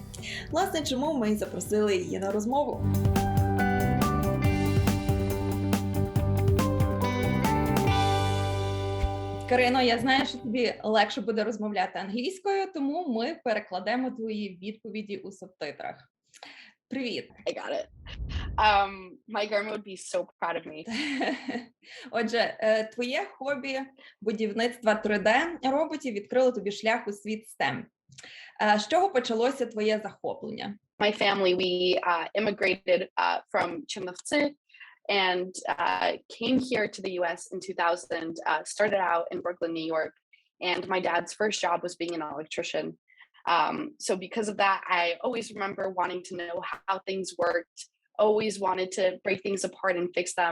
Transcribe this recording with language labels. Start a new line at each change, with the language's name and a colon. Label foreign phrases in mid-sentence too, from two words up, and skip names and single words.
Ukrainian: Власне, чому ми і запросили її на розмову. Карино, я знаю, що тобі легше буде розмовляти англійською, тому ми перекладемо твої відповіді у субтитрах. Привіт!
English: I got it. My grandma would be so proud of me.
Ukrainian: Отже, твоє хобі будівництва 3D-роботів відкрило тобі шлях у світ STEM. З чого почалося твоє захоплення?
English: My family, we immigrated from Черновцы and came here to the US in 2000, started out in Brooklyn, New York, and my dad's first job was being an electrician. So because of that, I always remember wanting to know how things worked, always wanted to break things apart and fix them.